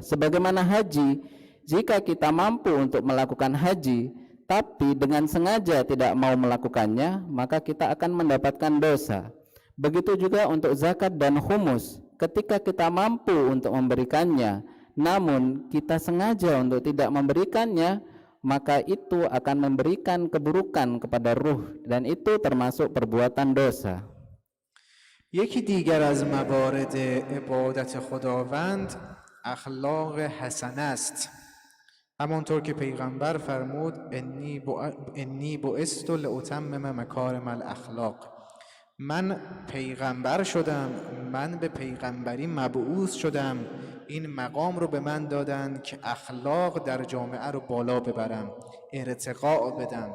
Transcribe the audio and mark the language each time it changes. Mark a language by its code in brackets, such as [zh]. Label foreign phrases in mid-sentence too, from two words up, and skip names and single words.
[id] Sebagaimana haji, jika kita mampu untuk melakukan haji tapi dengan sengaja tidak mau melakukannya, maka kita akan mendapatkan dosa. Begitu juga untuk zakat dan khumus, ketika kita mampu untuk memberikannya namun kita sengaja untuk tidak memberikannya, maka itu akan memberikan keburukan kepada ruh dan itu termasuk perbuatan dosa. [fa] یکی دیگر از موارد عبادت خداوند اخلاق حسنه است. همانطور که پیغمبر فرمود [ar] انی بعثت لاتمم مکارم الاخلاق، [fa] من پیغمبر شدم، من به پیغمبری مبعوث شدم، این مقام رو به من دادن که اخلاق در جامعه رو بالا ببرم، ارتقاء بدم.